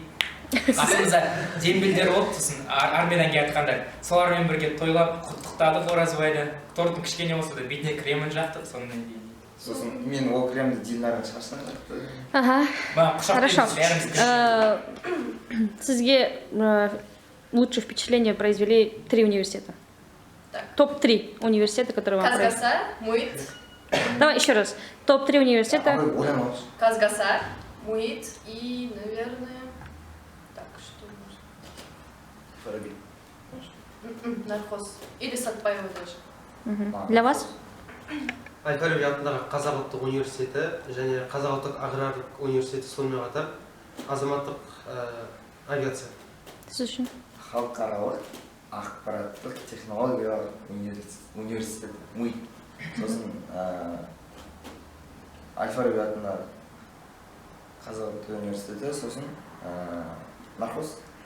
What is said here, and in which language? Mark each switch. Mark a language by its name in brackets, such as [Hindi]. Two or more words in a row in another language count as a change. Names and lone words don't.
[Kazakh] Қасымызда дембелдер болды, сосын армиядан келатқандар. Солармен бірге тойлап, құттықтадық Оразбайды. Торттың кішкене болса да бетіне кремін жақтық, сонымен дейін. Сосын мен ол кремді Динардың шашына жақтым. [Russian] Ага. Хорошо. Сізге лучшее впечатление произвели 3 университета. Топ-3 университета, которые вам понравились. Казгасар, МУИТ. Давай еще раз. Топ-3 университета. Казгасар, МУИТ и, наверное... Так, что может? Фараби. Нархоз. Или Сатпаева даже. Для вас? [Kazakh] Әл-Фараби атындағы Қазақ ұлттық университеті және Қазақ ұлттық аграрлық университеті сонымен қатар азаматтық авиация. Сіз үшін? Халықаралық ақпараттық технологиялар университеті. МУИ. Сосын Әл-Фараби атындағы Қазақ ұлттық университеті, сосын нархоз.